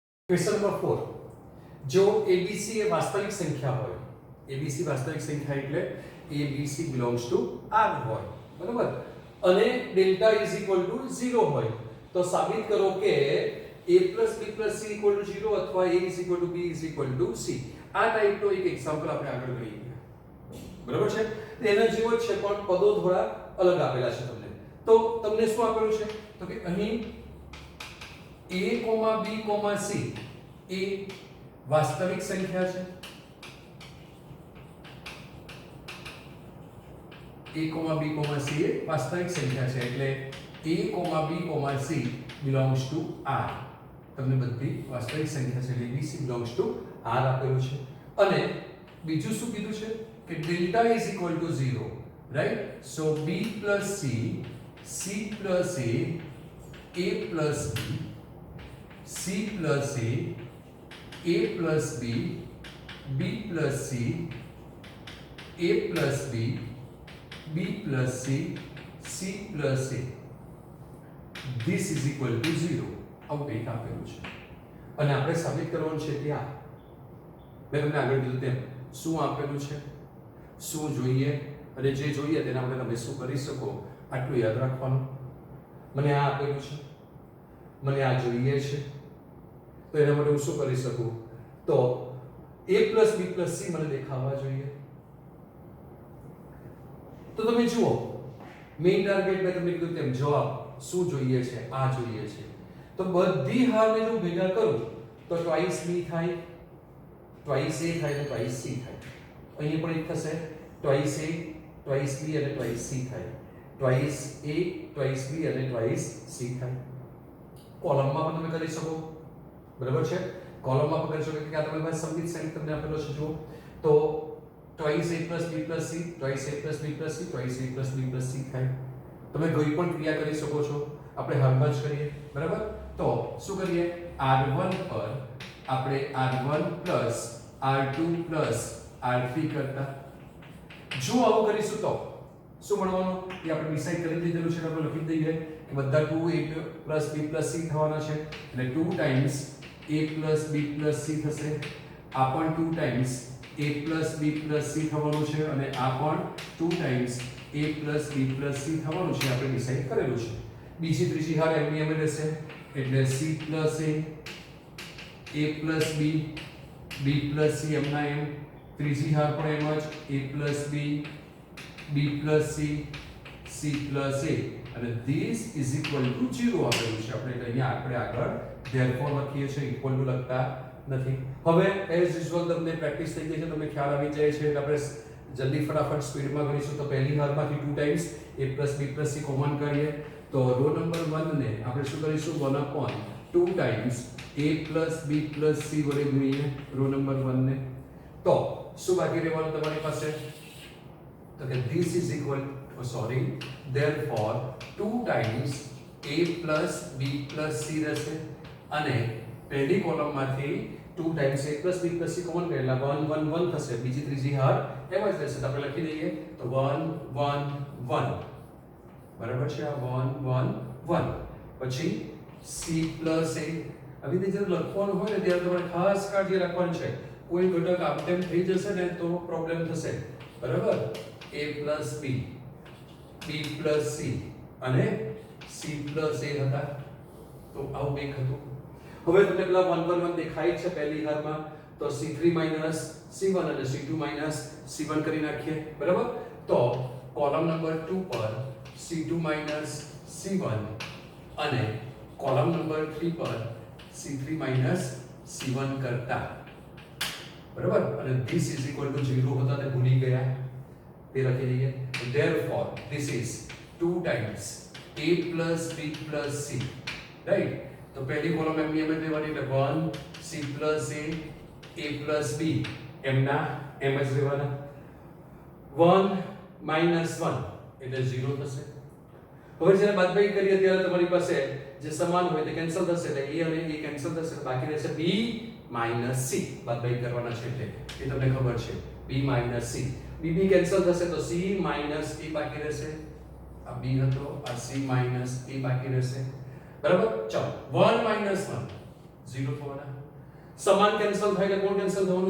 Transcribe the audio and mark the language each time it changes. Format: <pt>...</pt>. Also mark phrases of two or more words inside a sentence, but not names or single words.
<en>question number 4</en> <gu>जो abc એ વાસ્તવિક સંખ્યા હોય abc વાસ્તવિક સંખ્યા એટલે</gu> <en>abc belongs to r</en> <gu>હોય બરાબર અને</gu> <en>delta is equal to 0</en> <gu>હોય તો સાબિત કરો કે a b c 0 અથવા</gu> <en>a is equal to b is equal to c</en> <gu>આ ટાઈપનો એક એક્ઝામ્પલ આપણે આગળ કરીએ બરાબર છે એના જેવો જ છે પણ પદો થોડા અલગ આપેલા છે તમને તો તમને શું આપેલું છે તો કે અહીં a, b, c એ વાસ્તવિક સંખ્યા છે a, b, c એ વાસ્તવિક સંખ્યા છે એટલે</gu> <en>a, b, c belongs to r</en> <gu>તમને બધી વાસ્તવિક સંખ્યા છે એટલે</gu> <en>abc belongs to r</en> <gu>આપેલું છે અને બીજું શું કીધું છે કે</gu> <en>delta is equal to 0 right so b plus c c plus a</en> <gu>plus b c plus a</gu> <en>plus b b plus c a plus b b plus c c plus a this is equal to</en> <gu>0 આવું કંઈક આપેલું છે અને આપણે સાબિત કરવાનું છે ત્યાં મેં તમને આગળ કીધું તેમ શું આપેલું છે શું જોઈએ અને જે જોઈએ તેના માટે તમે શું કરી શકો આટલું યાદ રાખવાનું મને આ આપેલું છે મને આ જોઈએ છે તો એના માટે હું શું કરી શકું તો</gu> <en>a plus b plus c</en> <gu>મને દેખાવા જોઈએ તો તમે જુઓ</gu> <en>main target</en> <gu>મેં તમને કીધું તેમ જવાબ શું જોઈએ છે આ જોઈએ છે તો બધી હારને જો ભેગા કરું તો</gu> <en>twice b</en> <gu>થાય</gu> <en>twice a</en> <gu>થાય અને</gu> <en>twice c</en> <gu>થાય અહીં પણ એક થશે</gu> <en>twice a twice b</en> <gu>અને</gu> <en>twice c</en> <gu>થાય twice</gu> <en>a twice b</en> <gu>અને</gu> <en>twice c</en> <gu>થાય કોલમમાં પણ તમે કરી શકો બરાબર છે કોલમમાં પણ કરી શકો કે આ તમારી પાસે સંબંધિત સેટ તમને આપેલો છે જુઓ તો</gu> <en>twice a plus b plus c twice a plus b plus c twice a plus b plus c</en> <gu>થાય તમે કોઈ પણ ક્રિયા કરી શકો છો આપણે હાલમાં જ કરીએ બરાબર તો શું કરીએ r1 પર આપણે</gu> <en>r1 plus r2 plus r3</en> <gu>કરતા જો આવું કરીશું તો શું મળવાનું એ આપણે ડિસાઈડ કરી દીધેલું છે આપણે લખી દઈએ કે બધા</gu> <en>2a plus b plus c</en> <gu>થવાના છે એટલે</gu> <en>2 times a plus b plus c</en> <gu>થશે આ પણ</gu> <en>2 times a plus b plus c</en> <gu>થવાનું છે અને આ પણ</gu> <en>2 times a plus b plus c</en> <gu>થવાનું છે આપણે ડિસાઈડ કરેલું છે બીજી ત્રીજી હાર એમની એમ રહેશે એટલે</gu> <en>c plus a plus b b plus c</en> <gu>એમના એમ ત્રીજી હાર પણ એમ જ</gu> <en>a plus b b plus c c plus</en> <gu>a અને</gu> <en>this is equal to 0</en> <gu>આપેલું છે આપણે અહીંયા આપણે આગળ therefore લખીએ છીએ equal to લખતા નથી હવે</gu> <en>as usual</en> <gu>તમને પ્રેક્ટિસ થઈ ગઈ છે તમને ખ્યાલ આવી જાય છે એટલે આપણે જલ્દી ફટાફટ સ્પીડમાં ગણીશું તો પહેલી હારમાંથી</gu> <en>2 times a plus b plus c</en> <gu>કોમન કરીએ તો</gu> <en>row number 1</en> <gu>ને આપણે શું કરીશું</gu> <en>1/2 times a plus b plus c</en> <gu>વડે ગુણીએ રો નંબર 1 ને તો શું બાકી રહેવાનું તમારી પાસે તો કે</gu> <en>this is equal therefore 2 times a plus b plus c</en> <gu>રહેશે અને પહેલી કોલમમાંથી</gu> <en>2 times a plus b plus c</en> <gu>કોમન કરેલા 1 1 1 થશે બીજી ત્રીજી હાર એમ જ રહેશે તો આપણે લખી દઈએ તો 1 1 1 બરાબર છે આ 1 1 1 પછી</gu> <en>c plus a</en> <gu>આવી રીતે જ્યારે લખવાનું હોય ને ત્યારે તમારે ખાસ કાળજી રાખવાની છે કોઈ ઘટક આપતેમ થઈ જશે ને તો પ્રોબ્લેમ થશે બરાબર</gu> <en>a plus b b plus c</en> <gu>અને</gu> <en>c plus a</en> <gu>હતા તો આવું કંઈક હતું હવે તમને પેલા 1 1 1 દેખાય છે પહેલી હારમાં તો c3 c1 અને c2 c1 કરી નાખીએ બરાબર તો</gu> <en>column number 2</en> <gu>પર c2 c1 અને</gu> <en>column number 3</en> <gu>પર c3 c1 કરતા બરાબર અને</gu> <en>this is equal to 0</en> <gu>હતા તે ભૂલી ગયા તે લખી દઈએ</gu> <en>therefore this is 2 times a plus b plus c right</en> <gu>તો પહેલી કોલમ એમની એમ જ લેવાની એટલે 1</gu> <en>c plus a plus b</en> <gu>એમના એમ જ લેવાના</gu> <en>1 minus 1</en> <gu>એટલે 0 થશે હવે જ્યારે બાદબાકી કરીએ ત્યારે તમારી પાસે જે સમાન હોય તે કેન્સલ થશે એટલે a અને a કેન્સલ થશે બાકી રહેશે</gu> <en>b minus c</en> <gu>બાદબાકી કરવાના છે એટલે એ તમને ખબર છે</gu> <en>b minus c</en> <gu>b b કેન્સલ થશે તો</gu> <en>c minus a</en> <gu>બાકી રહેશે આ b હતો આ</gu> <en>c minus a</en> <gu>બાકી રહેશે બરાબર ચાલો</gu> <en>1 minus 1</en> <gu>0 થવાના સમાન કેન્સલ થાય એટલે કોણ કેન્સલ થવાનું?</gu>